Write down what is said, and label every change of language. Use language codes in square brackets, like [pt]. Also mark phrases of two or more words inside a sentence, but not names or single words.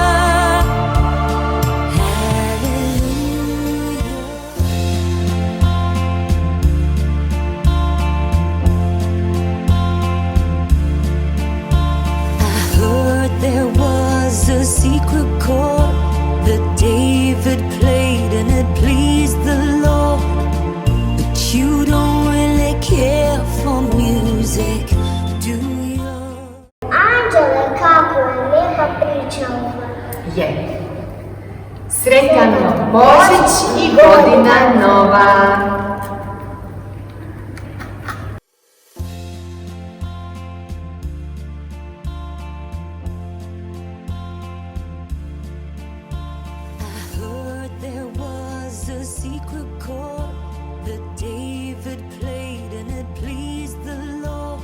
[en] There was a secret chord that David played and it pleased the Lord. But you don't really care for music, do you? [hr] Anđele, kako je lijepa priča ova. Je. Sretan vam Božić i godina nova! [en] There was a secret chord that David played and it pleased the Lord.